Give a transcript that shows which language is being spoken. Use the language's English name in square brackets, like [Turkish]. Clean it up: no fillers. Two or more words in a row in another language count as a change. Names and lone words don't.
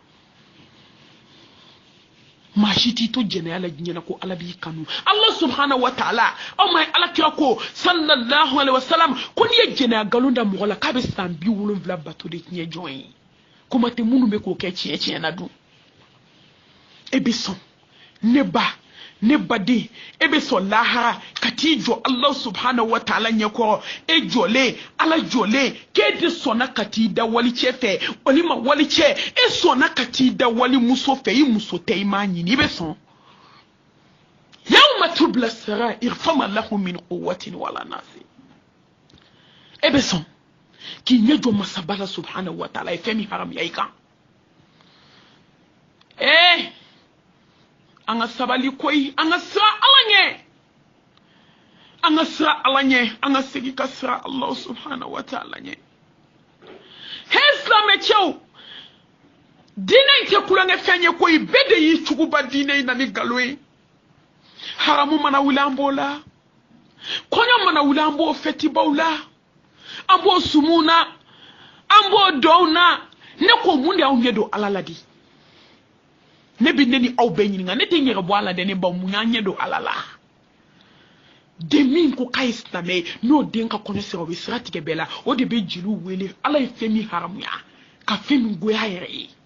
[Bambara] maa si t'i to jɛnɛya la diɲɛ na ko ala b'i kanu ala [Arabic] سبحانه وتعالى [Bambara] aw ma ye ala kira ko [Arabic] صلى الله عليه وسلم [Bambara] ko n'i ye jɛnɛya nkalon da mɔgɔ la k'a bɛ san 70 bato de tiɲɛ jɔn ye kuma tɛ minnu bɛ k'o kɛ tiɲɛ tiɲɛ na dun e bɛ sɔn ne ba ne baden e bɛ sɔn lahara ka t'i jɔ ala [Arabic] سبحانه وتعالى [Bambara] ɲɛkɔrɔ e jɔlen ala jɔlen k'e de sɔnna ka t'i da wali cɛ fɛ wali ma wali cɛ e sɔnna ka t'i da wali muso fɛ i muso tɛ i m'a ɲini i bɛ sɔn [Arabic] يوم تبلى السرائر فما له من قوة ولا ناصر [Bambara] e bɛ sɔn k'i ɲɛ jɔ masaba la [Arabic] سبحانه وتعالى [Bambara] ye fɛn min haramuya i kan an ka sabali koyi an ka sira ala ɲɛ an ka sira ala ɲɛ an ka segi ka sira [Arabic] الله سبحانه وتعالى [Bambara] ɲɛ he silamɛcɛw diinɛ in tɛ kulonkɛ fɛn ye koyi bɛɛ de y'i cogoba diinɛ in na ni nkalon ye haramu mana wuli an b'o la kɔɲɔ mana wuli an b'o fɛtibaw la an b'o sumu na an b'o dɔw na ne ko mun de y'aw ɲɛ don ala la di ne bi ne ni aw bɛɛ ɲininka ne tɛ ɲɛgɛ bɔ ala dɛ ne ba mun y'an ɲɛ don ala la den min ko k'a ye silamɛ ye n'o den ka kɔɲɔ sera o bɛ sira tigɛ bɛɛ la o de bɛ jeliw wele ala ye fɛn min haramuya ka fɛn min goya yɛrɛ ye